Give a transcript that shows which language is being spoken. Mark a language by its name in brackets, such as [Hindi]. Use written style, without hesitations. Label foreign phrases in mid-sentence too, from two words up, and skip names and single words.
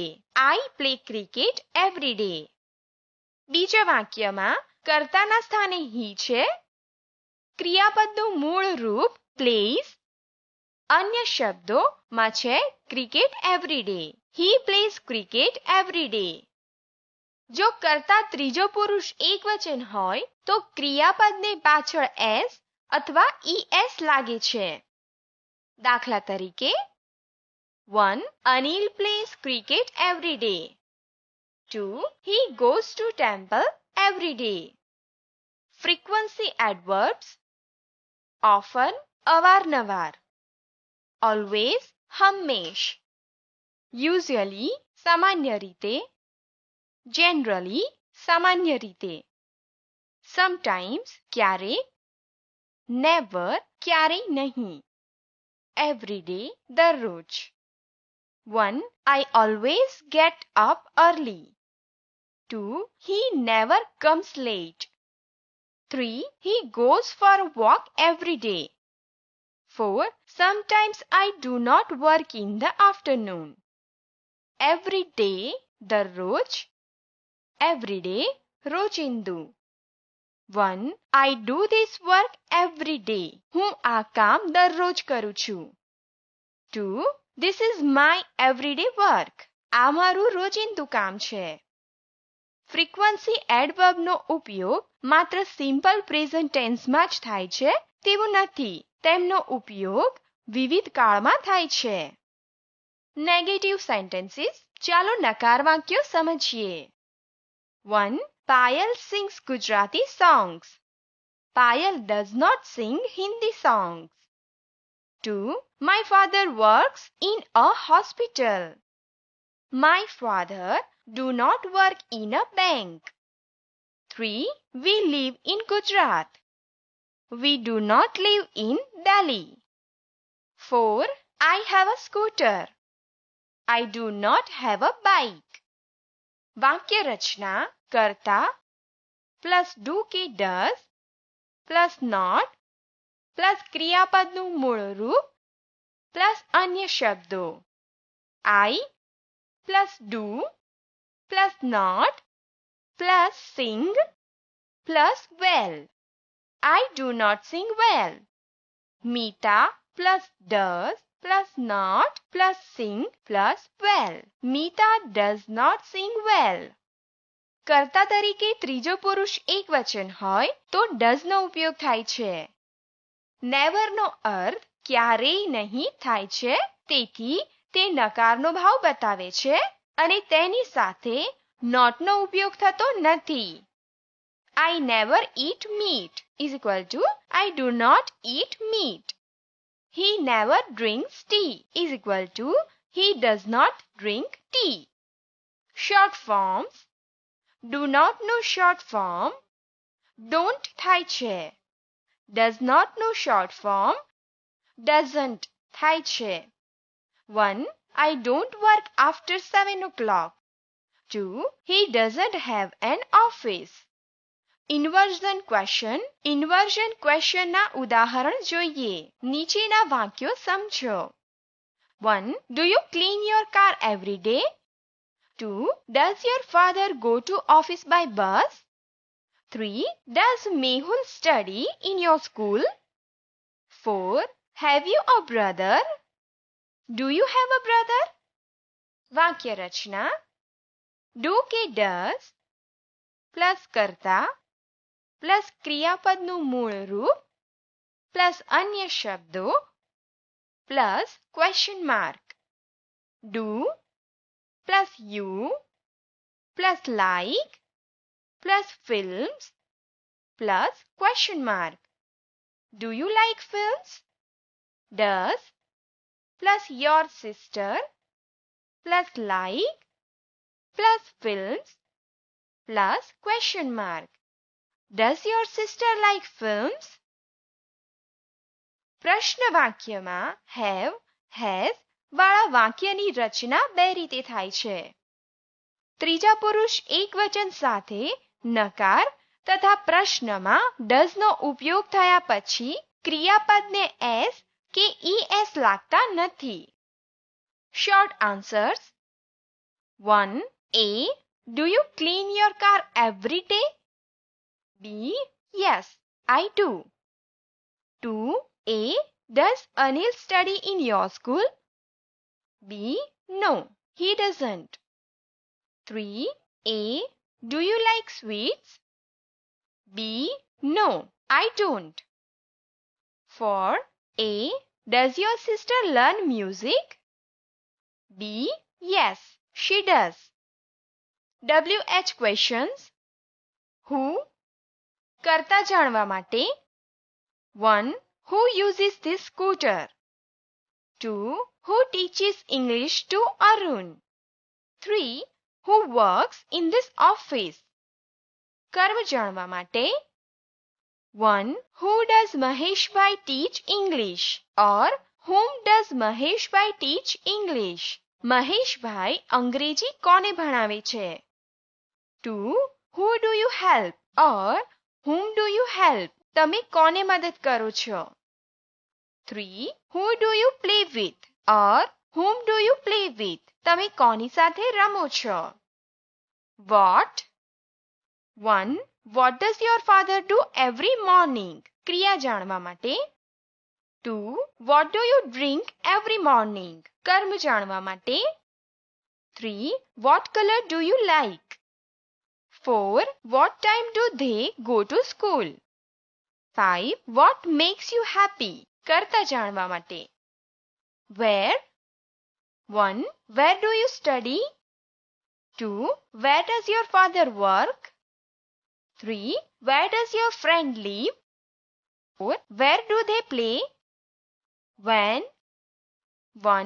[English] I play cricket every day. [Gujarati] બીજા વાક્યમાં કર્તાના સ્થાને he છે, ક્રિયાપદનું મૂળ રૂપ પ્લેઝ, અન્ય શબ્દોમાં છે [English] cricket every day. he plays cricket every day. [Gujarati] જો કર્તા ત્રીજો પુરુષ એકવચન હોય તો ક્રિયાપદને પાછળ s અથવા es લાગે છે. દાખલા તરીકે 1. [English] Anil plays cricket every day. 2. He goes to temple every day. Frequency adverbs. Often, અવારનવાર. Always, હંમેશ. Usually, [Gujarati] સામાન્ય રીતે. Generally, સામાન્ય રીતે. Sometimes, ક્યારેક. Never, ક્યારેય નહીં. [English] Every day, દરરોજ. 1. I always get up early. 2. He never comes late. 3. He goes for a walk every day. 4. Sometimes I do not work in the afternoon. Every day, દરરોજ. Every day, રોજિંદુ. 1. I do this work every day. [Gujarati] હું આ કામ દરરોજ કરું છું. 2. [English] This is my everyday work. [Gujarati] આ મારું રોજિંદુ કામ છે. [English] frequency adverbનો [Gujarati] ઉપયોગ માત્ર [English] simple present tenseમાં [Gujarati] જ થાય છે તેવું નથી. તેમનો ઉપયોગ વિવિધ કાળમાં થાય છે. [English] negative sentences. [Gujarati] ચાલો નકાર વાક્યો સમજીએ. 1. [English] Payal sings Gujarati songs. પાયલ does not sing Hindi songs. 2. My father works in a hospital. My father do not work in a bank. 3. We live in Gujarat. We do not live in Delhi. 4. I have a scooter. I do not have a bike. [Gujarati] વાક્ય રચના કરતા પ્લસ do કે does પ્લસ not પ્લસ ક્રિયાપદનું મૂળ રૂપ પ્લસ અન્ય શબ્દો. [English] I પ્લસ do પ્લસ not પ્લસ sing પ્લસ well. I do not sing well. Meeta plus does plus not plus sing plus well. Meeta does not sing well. [Gujarati] કર્તા તરીકે ત્રીજો પુરુષ એકવચન હોય તો does નો ઉપયોગ થાય છે. never નો અર્થ ક્યારેય નહીં થાય છે, તેથી તે નકારનો ભાવ બતાવે છે અને તેની સાથે નોટનો ઉપયોગ થતો નથી. [English] I never eat meat is equal to I do not eat meat. He never drinks tea is equal to he does not drink tea. Short forms. Do not know short form. [Gujarati] Don't થાય છે. [English] Does not know short form. [Gujarati] Doesn't થાય છે. 1. [English] I don't work after 7 o'clock. 2. He doesn't have an office. inversion question. inversion questionના [Gujarati] ઉદાહરણ જોઈએ. નીચેના વાક્યો સમજો. 1. [English] Do you clean your car every day? 2. Does your father go to office by bus? 3. Does Mehul study in your school? 4. Have you a brother? Do you have a brother? [Gujarati] વાક્ય રચના. Do કે does પ્લસ કર્તા પ્લસ ક્રિયાપદનું મૂળ રૂપ પ્લસ અન્ય શબ્દો પ્લસ [English] question mark. Do પ્લસ you પ્લસ like પ્લસ films પ્લસ question mark. Do you like films? Does plus your sister plus like plus films plus question mark. Does your sister like films? [Gujarati] પ્રશ્ન વાક્યમાં have, has વાળા વાક્યની રચના બે રીતે થાય છે. ત્રીજા પુરુષ એકવચન સાથે નકાર તથા પ્રશ્નમાં does નો ઉપયોગ થયા પછી ક્રિયાપદને s કે es લાગતા નથી. [English] Short answers. 1. A. Do you clean your car every day? B. Yes, I do. 2. A. Does Anil study in your school? B. No, he doesn't. 3. A. Do you like sweets? B. No, I don't. 4. A. Does your sister learn music? B. Yes, she does. WH questions. Who? [Gujarati] કરતા જાણવા માટે. 1. [English] Who uses this scooter? 2. Who teaches English to Arun? 3. Who works in this office? [Gujarati] કર્મ જાણવા માટે. 1. [English] Who does Maheshbhai teach English? Or whom does Maheshbhai teach English? [Gujarati] મહેશભાઈ અંગ્રેજી કોને ભણાવે છે? 2. [English] Who do you help? Or whom do you help? [Gujarati] તમે કોને મદદ કરો છો? 3. [English] Who do you play with? Or whom do you play with? [Gujarati] તમે કોની સાથે રમો છો? [English] What? 1. What does your father do every morning? [Gujarati] ક્રિયા જાણવા માટે. 2. [English] What do you drink every morning? [Gujarati] કર્મ જાણવા માટે. 3. [English] What color do you like? 4. What time do they go to school? 5. What makes you happy? [Gujarati] કરતા જાણવા માટે. [English] Where? 1. Where do you study? 2. Where does your father work? 3. Where does your friend live? 4. Where do they play? When? 1.